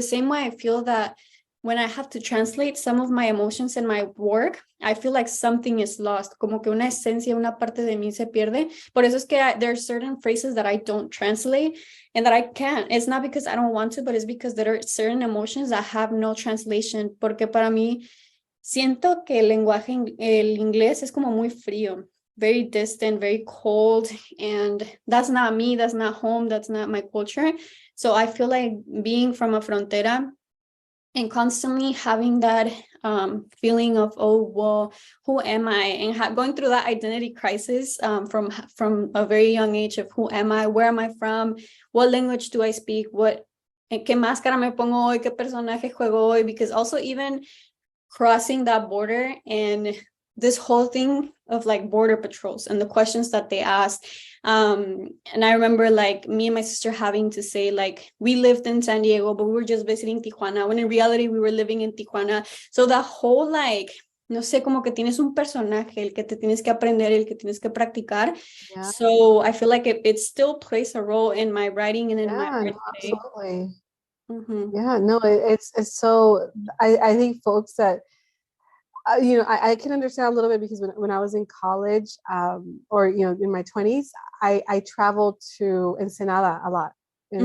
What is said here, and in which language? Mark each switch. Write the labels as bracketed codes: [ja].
[en] The same way I feel that when I have to translate some of my emotions in my work, I feel like something is lost, [es] como que una esencia, una parte de mí se pierde. Por eso es que [en] there are certain phrases that I don't translate and that I can't. It's not because I don't want to, but it's because there are certain emotions that have no translation. [es] Porque para mí, siento que el lenguaje, el inglés es como muy frío, [en] very distant, very cold. And that's not me, that's not home, that's not my culture. So I feel like being from a [es] frontera, [en] and constantly having that feeling of, oh, well, who am I? And going through that identity crisis from a very young age of who am I? Where am I from? What language do I speak? [es] ¿Qué máscara me pongo hoy? ¿Qué personaje juego hoy? [en] Because also even crossing that border and this whole thing of like border patrols and the questions that they ask. And I remember like me and my sister having to say like, we lived in San Diego, but we were just visiting Tijuana, when in reality we were living in Tijuana. So that whole like, [es] no sé, como que tienes un personaje, el que te tienes que aprender, el que tienes que practicar. [en] Yeah. So I feel like it still plays a role in my writing and in my art No, today. absolutely. Mm-hmm. Yeah, no, it's so, I think folks that, you know, I can understand a little bit because when I was in college, or, you know, in my 20s, I traveled to Ensenada a lot, and